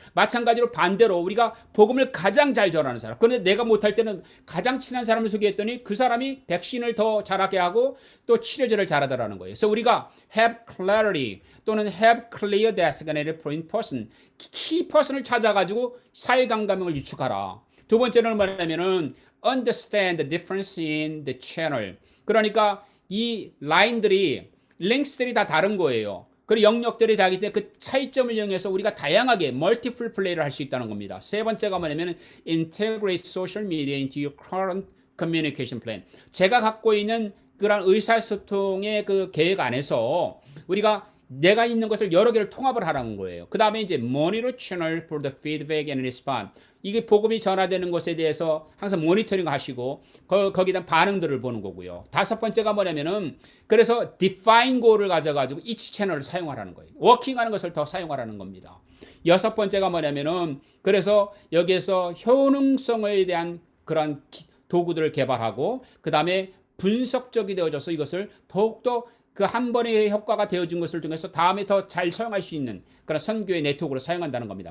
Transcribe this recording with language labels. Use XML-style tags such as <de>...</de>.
<ko>마찬가지로 반대로 우리가 복음을 가장 잘 전하는 사람, 그런데 내가 못할 때는 가장 친한 사람을 소개했더니 그 사람이 백신을 더 잘하게 하고 또 치료제를 잘하더라는 거예요. 그래서 우리가 have clarity 또는</ko> <en>have clear designated point person,</en> <ko>키 퍼슨을 찾아가지고 사회 감각을 유축하라. 두 번째는 뭐냐면은</ko> <en>understand the difference in the channel.</en> <ko>그러니까 이 라인들이 링크들이 다 다른 거예요. 그리고 영역들이 다르기 때문에 그 차이점을 이용해서 우리가 다양하게 멀티플 플레이를 할 수 있다는 겁니다. 세 번째가 뭐냐면은</ko> <en>integrate social media into your current communication plan.</en> <ko>제가 갖고 있는 그런 의사소통의 그 계획 안에서 우리가 내가 있는 것을 여러 개를 통합을 하라는 거예요. 그 다음에 이제</ko> <en>monitor channel for the feedback and response.</en> <ko>이게 복음이 전화되는 것에 대해서 항상 모니터링 하시고 거기다 반응들을 보는 거고요. 다섯 번째가 뭐냐면은 그래서 define goal을 가져가지고 each 채널을 사용하라는 거예요. 워킹하는 것을 더 사용하라는 겁니다. 여섯 번째가 뭐냐면은 그래서 여기에서 효능성에 대한 그런 도구들을 개발하고 그 다음에 분석적이 되어져서 이것을 더욱더 그 한 번의 효과가 되어진 것을 통해서 다음에 더 잘 사용할 수 있는 그런 선교의 네트워크로 사용한다는 겁니다.</ko>